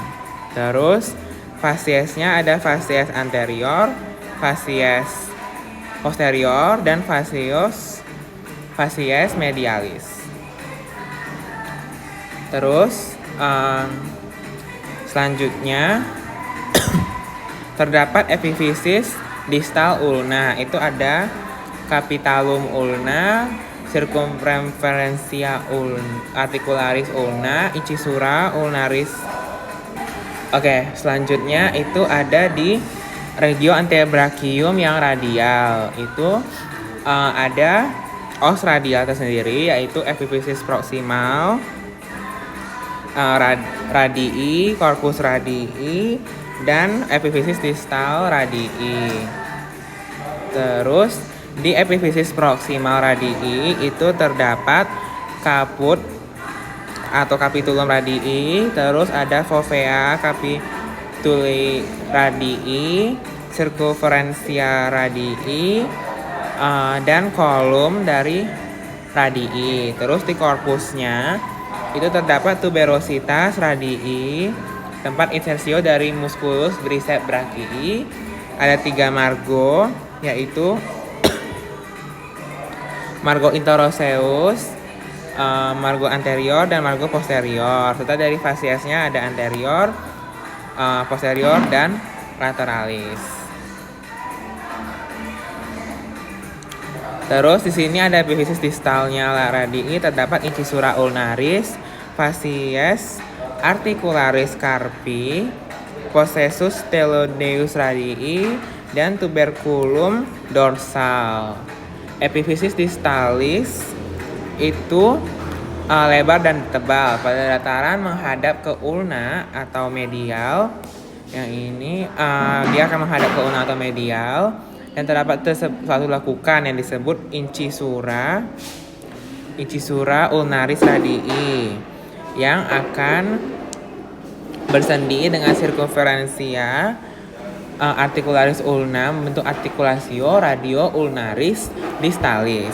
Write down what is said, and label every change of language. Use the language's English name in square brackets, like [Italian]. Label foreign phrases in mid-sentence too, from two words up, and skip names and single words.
[Indonesian] Terus fasiesnya ada fasies anterior, fasies posterior, dan fasies medialis. Terus selanjutnya terdapat epifisis distal ulna. [Latin] Itu ada capitulum ulna, circumferentia articularis ulna, incisura ulnaris. [Indonesian] Oke, selanjutnya itu ada di regio antebrachium yang radial. Itu ada os radial tersendiri, yaitu epifisis proximal, radii, [Latin] corpus radii, [Indonesian] dan epifisis distal radii. Terus di epifisis proximal radii itu terdapat caput atau [Latin] capitulum radii, [Indonesian] terus ada [Latin] fovea capituli radii, circumferentia radii, [Indonesian] dan kolom dari radii. Terus di korpusnya itu terdapat tuberositas radii, tempat insersio dari [Latin] musculus biceps brachii. [Indonesian] Ada 3 margo, yaitu margo interoseus, margo anterior, dan margo posterior. Serta dari fasiesnya ada anterior, posterior, dan lateralis. Terus di sini ada epifisis distalnya radii, terdapat [Latin] incisura ulnaris, [Indonesian] fasies [Latin] articularis carpi, processus teloneus radii, [Indonesian] dan tuberculum dorsal. Epifisis distalis itu lebar dan tebal pada dataran menghadap ke ulna atau medial. Yang ini dia akan menghadap ke ulna atau medial, dan terdapat suatu lekukan yang disebut [Latin] incisura ulnaris radii [Indonesian] yang akan bersendi dengan [Latin] circumferentia articularis ulna [Indonesian] membentuk [Latin] articulatio radio ulnaris distalis.